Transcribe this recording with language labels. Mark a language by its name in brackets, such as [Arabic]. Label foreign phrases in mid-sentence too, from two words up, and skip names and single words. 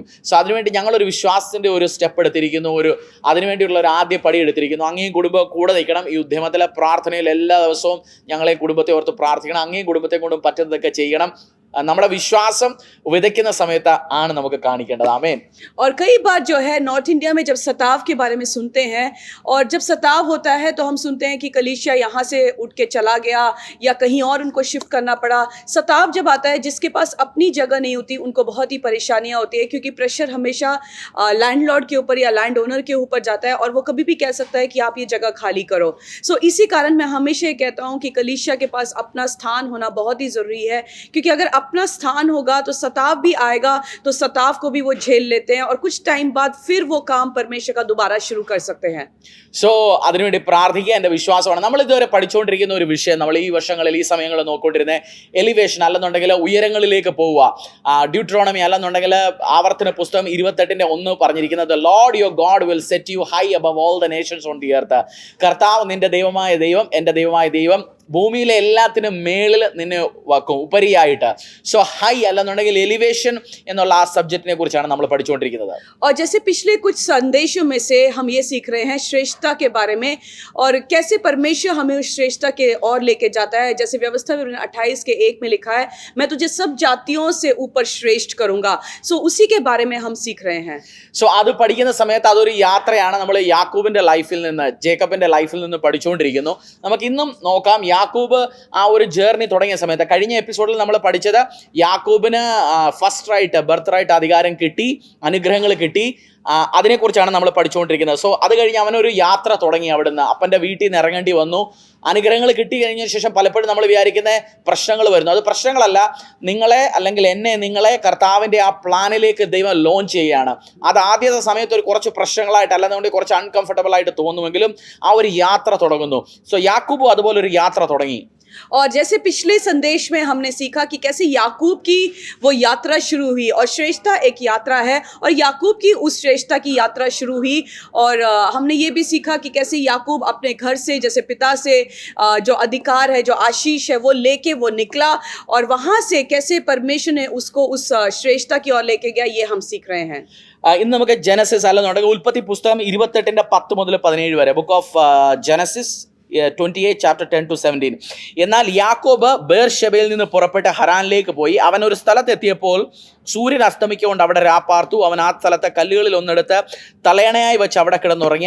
[Malayalam] സോ അതിനുവേണ്ടി ഞങ്ങളൊരു വിശ്വാസത്തിൻ്റെ ഒരു സ്റ്റെപ്പ് എടുത്തിരിക്കുന്നു, അതിനുവേണ്ടിയുള്ള ഒരു ആദ്യ പടി എടുത്തിരിക്കുന്നു. അങ്ങേയും കുടുംബം കൂടെ നിൽക്കണം. ഈ ഉദ്യമത്തിലെ പ്രാർത്ഥനയിൽ എല്ലാ ദിവസവും ഞങ്ങളെ കുടുംബത്തെ ഓർത്ത് പ്രാർത്ഥിക്കണം. അങ്ങേയും കുടുംബത്തെ കൊണ്ടും പറ്റുന്നതൊക്കെ ചെയ്യണം. നമ്മുടെ വിശ്വാസം വിതയ്ക്കുന്ന സമയത്ത് ആണ് നമുക്ക് കാണിക്കേണ്ടത്. ആമേൻ. [Hindi] और कई बार जो है नॉर्थ इंडिया में जब सताव के बारे में सुनते हैं, और जब सताव होता है तो हम सुनते हैं कि कलीसिया यहाँ से उठ के चला गया या कहीं और उनको शिफ्ट करना पड़ा। सताव जब आता है, जिसके पास अपनी जगह नहीं होती उनको बहुत ही परेशानियाँ होती है, क्योंकि प्रेशर हमेशा लैंडलॉर्ड के ऊपर या [English] land owner [Hindi] के ऊपर जाता है और वो कभी भी कह सकता है कि आप ये जगह खाली करो। सो इसी कारण मैं हमेशा ये कहता हूँ कि कलीसिया के पास अपना स्थान होना बहुत ही ज़रूरी है, क्योंकि अगर अपना स्थान होगा तो सताव भी आएगा, तो सताव को भी वो झेल लेते हैं और कुछ टाइम बाद फिर वो काम परमेश्वर का दोबारा शुरू कर सकते हैं। [Malayalam] സോ അതിനുവേണ്ടി പ്രാർത്ഥിക്കുക എൻ്റെ വിശ്വാസമാണ്. നമ്മൾ ഇതുവരെ പഠിച്ചുകൊണ്ടിരിക്കുന്ന ഒരു വിഷയം, നമ്മൾ ഈ വർഷങ്ങളിൽ ഈ സമയങ്ങളിൽ നോക്കിക്കൊണ്ടിരുന്ന എലിവേഷൻ അല്ലെന്നുണ്ടെങ്കിൽ ഉയരങ്ങളിലേക്ക് പോവുക. ഡ്യൂട്രോണമി അല്ലെന്നുണ്ടെങ്കിൽ ആവർത്തന പുസ്തകം 28:1 പറഞ്ഞിരിക്കുന്നത്, [English] Lord your God will set you high above all the nations on the earth. [Malayalam] കർത്താവ് നിന്റെ ദൈവമായ ദൈവം, എൻ്റെ ദൈവമായ ദൈവം ഭൂമിയിലെ എല്ലാത്തിനും മേളിൽ നിന്നെ വക്കും, ഉപരിയായിട്ട്. [English] so high [Malayalam] അല്ലെന്നുണ്ടെങ്കിൽ എലിവേഷൻ എന്നുള്ള ആ സബ്ജക്റ്റിനെ കുറിച്ചാണ് നമ്മൾ പഠിച്ചുകൊണ്ടിരിക്കുന്നത്. [Hindi] और जैसे पिछले कुछ संदेशों में से हम ये सीख रहे हैं श्रेष्ठता के बारे में, और कैसे परमेश्वर हमें उस श्रेष्ठता के और लेके जाता है। जैसे व्यवस्था विवरण 28:1 में लिखा है, मैं तुझे सब जातियों से ऊपर श्रेष्ठ करूंगा। सो उसी के बारे में हम सीख रहे हैं. [Malayalam] സോ അത് പഠിക്കുന്ന സമയത്ത് അതൊരു യാത്രയാണ്. നമ്മൾ യാക്കൂബിൻ്റെ ലൈഫിൽ നിന്ന്, ജേക്കബിൻ്റെ ലൈഫിൽ നിന്ന് പഠിച്ചുകൊണ്ടിരിക്കുന്നു. നമുക്ക് ഇന്നും നോക്കാം യാക്കൂബ് ആ ഒരു ജേർണി തുടങ്ങിയ സമയത്ത്. കഴിഞ്ഞ എപ്പിസോഡിൽ നമ്മൾ പഠിച്ചത് യാക്കൂബിന് [English] first right, birth right [Malayalam] അധികാരം കിട്ടി, അനുഗ്രഹങ്ങൾ കിട്ടി. അതിനെക്കുറിച്ചാണ് നമ്മൾ പഠിച്ചുകൊണ്ടിരിക്കുന്നത്. സോ അത് കഴിഞ്ഞ് അവനൊരു യാത്ര തുടങ്ങി. അവിടുന്ന് അപ്പൻ്റെ വീട്ടിൽ നിന്ന് ഇറങ്ങേണ്ടി വന്നു. അനുഗ്രഹങ്ങൾ കിട്ടി കഴിഞ്ഞ ശേഷം പലപ്പോഴും നമ്മൾ വിചാരിക്കുന്ന പ്രശ്നങ്ങൾ വരുന്നു. അത് പ്രശ്നങ്ങളല്ല, നിങ്ങളെ അല്ലെങ്കിൽ നിങ്ങളെ കർത്താവിൻ്റെ ആ പ്ലാനിലേക്ക് ദൈവം ലോഞ്ച് ചെയ്യുകയാണ്. അത് ആദ്യത്തെ സമയത്ത് ഒരു കുറച്ച് പ്രശ്നങ്ങളായിട്ട് അല്ലെന്നുണ്ടെങ്കിൽ കുറച്ച് അൺകംഫർട്ടബിൾ ആയിട്ട് തോന്നുമെങ്കിലും ആ ഒരു യാത്ര തുടങ്ങുന്നു. സോ യാക്കൂബും അതുപോലെ ഒരു യാത്ര തുടങ്ങി. [Hindi] और जैसे पिछले संदेश में हमने सीखा कि कैसे याकूब की वो यात्रा शुरू हुई, और श्रेष्ठता एक यात्रा है और याकूब की उस श्रेष्ठता की यात्रा शुरू हुई। और हमने ये भी सीखा कि कैसे याकूब अपने घर से, जैसे पिता से जो अधिकार है, जो आशीष है, वो लेके वो निकला, और वहाँ से कैसे परमेश्वर ने उसको उस श्रेष्ठता की ओर लेके गया, ये हम सीख रहे हैं. [Malayalam] ഇന്ന് നമുക്ക് ജനസിസ് അല്ലെന്നുണ്ടെങ്കിൽ ഉൽപ്പത്തി പുസ്തകം 28:10 മുതൽ 17 വരെ, ബുക്ക് ഓഫ് ജനസിസ് 28 chapter 10-17. എന്നാൽ യാക്കോബ് ബേർഷെബയിൽ നിന്ന് പുറപ്പെട്ട് ഹരാനിലേക്ക് പോയി. അവൻ ഒരു സ്ഥലത്തെത്തിയപ്പോൾ സൂര്യൻ അസ്തമിക്കൊണ്ട് അവിടെ രാപ്പാർത്തു. അവൻ ആ സ്ഥലത്തെ കല്ലുകളിൽ ഒന്നെടുത്ത് തലയണയായി വെച്ച് അവിടെ കിടന്നുറങ്ങി.